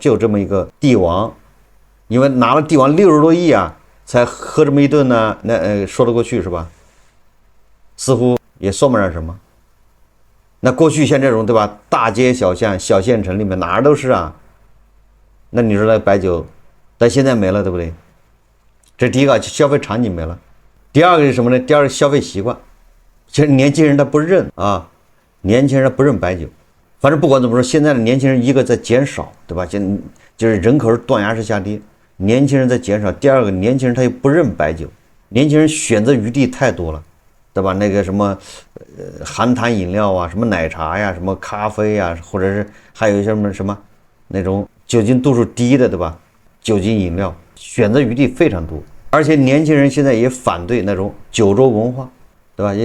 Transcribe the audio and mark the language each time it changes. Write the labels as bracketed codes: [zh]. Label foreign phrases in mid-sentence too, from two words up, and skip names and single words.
[zh] 就這麼一個帝王，因為拿了帝王60多億啊，才喝這麼一頓呢，那說得過去是吧？似乎也算不上什麼。那過去像這種對吧，大街小巷小縣城裡面哪兒都是啊，那你說那白酒，但現在沒了，對不對？這第一個消費場景沒了，第二個是什麼呢？第二個消費習慣，其實年輕人他不認啊，年輕人不認白酒。反正不管怎麼說，現在的年輕人一個在減少，對吧？就是人口是斷崖式下跌，年輕人在減少。第二個，年輕人他又不認白酒， 年輕人選擇餘地太多了，对吧？那個什麼含糖飲料啊，什麼奶茶呀，什麼咖啡呀，或者是還有一些什麼那種酒精度數低的，對吧？酒精飲料選擇餘地非常多，而且年輕人現在也反對那種酒桌文化，對吧？